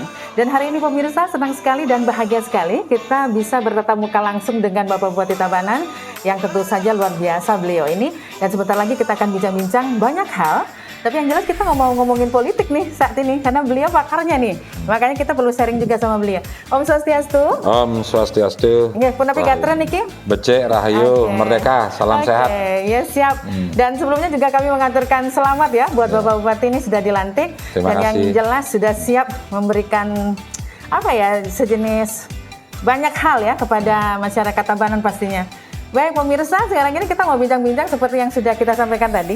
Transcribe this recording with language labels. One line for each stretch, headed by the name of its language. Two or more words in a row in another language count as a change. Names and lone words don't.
Indonesian: Dan hari ini pemirsa, senang sekali dan bahagia sekali kita bisa bertatap muka langsung dengan Bapak Bupati Tabanan yang tentu saja luar biasa beliau ini. Dan sebentar lagi kita akan bincang-bincang banyak hal. Tapi yang jelas kita nggak mau ngomongin politik nih saat ini, karena beliau pakarnya nih. Makanya kita perlu sharing juga sama beliau.
Balinese: Om Swastiastu. Om Swastiastu. Nggih, punapi gatren niki.
Indonesian: Becek Rahayu, Merdeka, salam sehat. Ya siap. Dan sebelumnya juga kami mengaturkan selamat ya buat Bapak Bupati ini sudah dilantik. Terima kasih. Yang jelas sudah siap memberikan apa ya, sejenis banyak hal ya kepada masyarakat Tabanan pastinya. Baik pemirsa, sekarang ini kita mau bincang-bincang seperti yang sudah kita sampaikan tadi.